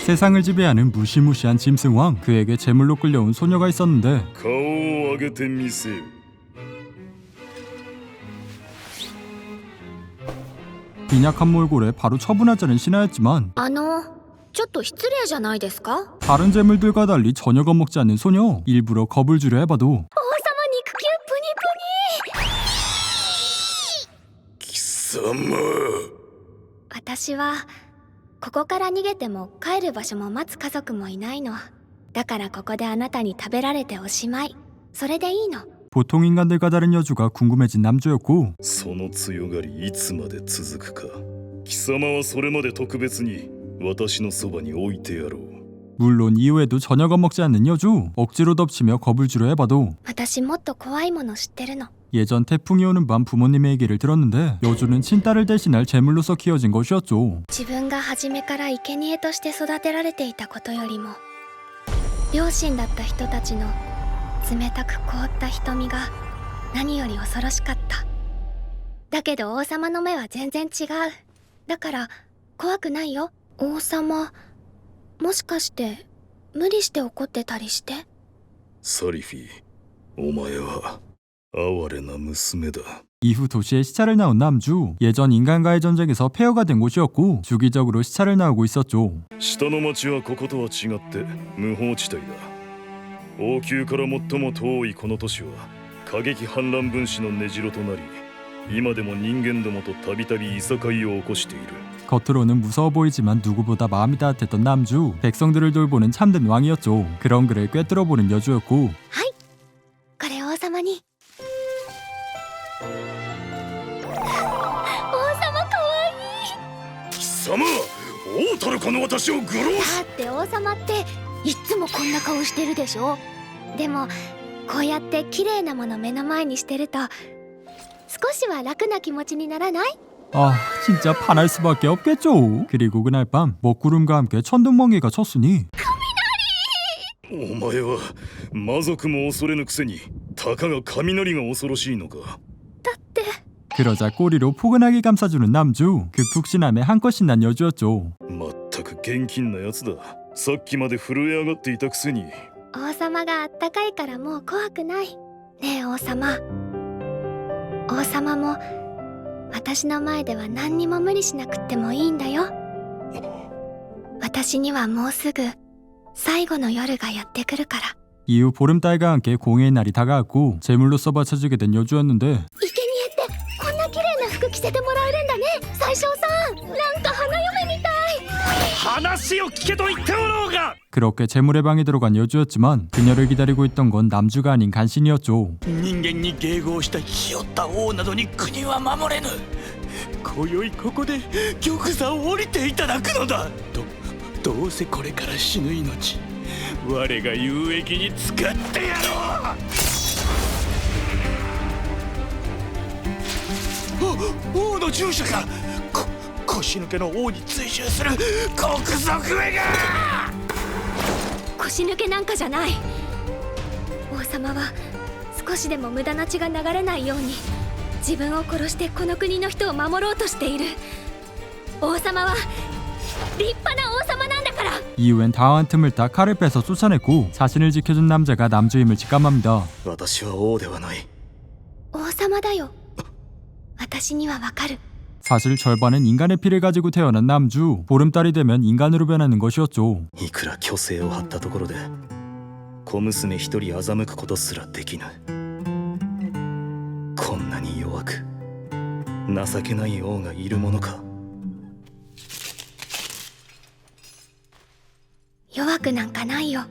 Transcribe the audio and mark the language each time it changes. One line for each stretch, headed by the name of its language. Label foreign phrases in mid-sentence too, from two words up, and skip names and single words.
Korean: 세상을 지배하는 무시무시한 짐승왕, 그에게 제물로 끌려온 소녀가 있었는데
Japanese: 顔を上げてみせよ。
Korean: 빈약한 몰골에 바로 처분하자는 신하였지만
Japanese: ちょっと失礼じゃないですか？
Korean: 다른 재물들과 달리 전혀 겁먹지 않는 소녀. 일부러 겁을 주려 해봐도
Japanese: 王様肉球プニプニ。貴様。私はここから逃げても帰る場所も待つ家族もいないの。だからここであなたに食べられておしまい。それでいいの。
Korean: 보통 인간들과 다른 여주가 궁금해진 남주였고
Japanese: その強がりいつまで続くか。貴様はそれまで特別に私のそばに置いてやろう。
Korean: 물론 이후에도 전혀 겁먹지 않는 여주. 억지로 덮치며 겁을 주려 해봐도
Japanese: 私もっと怖いもの知ってるの。
Korean: 예전 태풍이 오는 밤 부모님의 얘기를 들었는데 여주는 친딸을 대신할 제물로서 키워진 것이었죠.
Japanese: 自分が初めから生贄として育てられていたことよりも両親だった人たちの冷たく凍った瞳が何より恐ろしかった。だけど王様の目は全然違う。だから怖くないよ。王様、もしかして無理して怒ってたりして？サリフィ、お前は哀れな娘だ。
Korean: 이후 도시에 시차를 나온 남주. 예전 인간과의 전쟁에서 폐허가 된 곳이었고 주기적으로 시차를 나오고 있었죠.
Japanese: 下の町はこことは違って無法地帯だ。王宮から最も遠いこの都市は過激反乱分子の根城となり、今でも人間どもとたびたびいさかいを起こしている。
Korean: 겉으로는 무서워 보이지만 누구보다 마음이 따뜻했던 남주. 백성들을 돌보는 참된 왕이었죠. 그런 그를 꿰뚫어보는 여주였고
Japanese: はい、これ王様に。王様かわいい。貴様、王たるこの私を愚弄し。だって王様っていつもこんな顔してるでしょ。でもこうやって綺麗なもの目の前にしてると少しは楽な気持ちにならない？
Korean: 아 진짜 반할 수밖에 없겠죠. 그리고 그날 밤 먹구름과 함께 천둥번개가 쳤으니
Japanese: お前は魔族も恐れぬくせにたかが雷が恐ろしいのか。だって
Korean: 그러자 꼬리로 포근하게 감싸주는 남주. 극푹신함에 한껏 신난 여주였죠.
Japanese: まったく現金なやつだ。さっきまで震え上がっていたくせに。王様があったかいからもう怖くない。ねえ王様、王様も私の前では何にも無理しなくってもいいんだよ。私にはもうすぐ最後の夜がやってくるから。
Korean: 이후 보름달과 함께 공예의 날이 다가왔고 제물로서 바쳐주게 된 여주였는데
Japanese: 生贄ってこんな綺麗な服着せてもらえるんだね。宰相さん、なんか花嫁みたい。話を聞けと言っておろうが。
Korean: 그렇게 제물의 방에 들어간 여주였지만 그녀를 기다리고 있던 건 남주가 아닌 간신이었죠.
Japanese: 人間に迎合したひよった王などに国は守れぬ。今宵ここで玉座を降りていただくのだ。どうせこれから死ぬ命、我が有益に使ってやろう。王の従者か。腰抜けの王に追従する国賊めが。腰抜けなんかじゃない。王様は少しでも無駄な血が流れないように自分を殺してこの国の人を守ろうとしている。王様は立派な王様なんだから。
Korean: 이후엔 당황한 틈을 타 칼을 빼서 쫓아냈고 자신을 지켜준 남자가 남주임을 직감합니다.
Japanese: 私は王ではない。王様だよ。私にはわかる。
Korean: 사실 절반은 인간의 피를 가지고 태어난 남주. 보름달이 되면 인간으로 변하는 것이었죠.
Japanese: いくら虚勢を張ったところで小娘一人欺くことすらできぬ。こんなに弱く情けない王がいるものか。弱くなんかないよ。